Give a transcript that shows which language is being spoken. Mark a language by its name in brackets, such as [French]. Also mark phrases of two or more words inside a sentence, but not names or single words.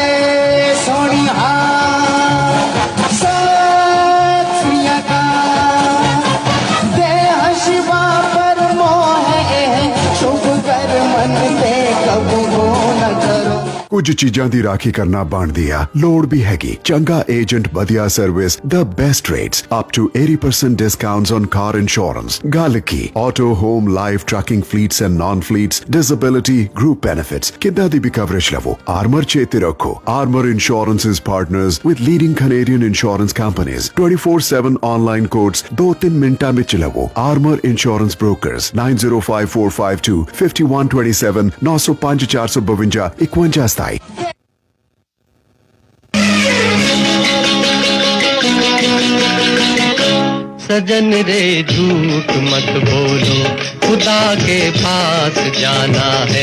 [Punjabi] ਕੁਝ ਚੀਜ਼ਾਂ ਦੀ ਰਾਖੀ ਕਰਨਾ ਬਣਦੀ ਆ, ਲੋੜ ਵੀ ਹੈਗੀ। ਚੰਗਾ ਏਜੰਟ, ਵਧੀਆ ਸਰਵਿਸ, [English] the best rates, up to 80% discounts on car insurance। [Punjabi] ਗੱਲ ਕੀ [English] auto, home, life, trucking fleets and non-fleets, disability, group benefits, [Punjabi] ਕਿੱਦਾਂ ਦੀ ਵੀ ਕਵਰੇਜ ਲਵੋ। ਆਰਮਰ ਚੇਤੇ ਰੱਖੋ, ਆਰਮਰ ਇੰਸ਼ੋਰੈਂਸ [English] is partners with leading Canadian insurance companies। [Punjabi] 24/7 [English] online quotes [Punjabi] 2-3 ਮਿੰਟਾਂ ਵਿੱਚ ਲਵੋ। ਆਰਮਰ ਇੰਸ਼ੋਰੈਂਸ ਬ੍ਰੋਕਰਸ 905452 5127 905 452 51। [Hindi] सजन रे झूठ मत बोलो, खुदा के पास जाना है।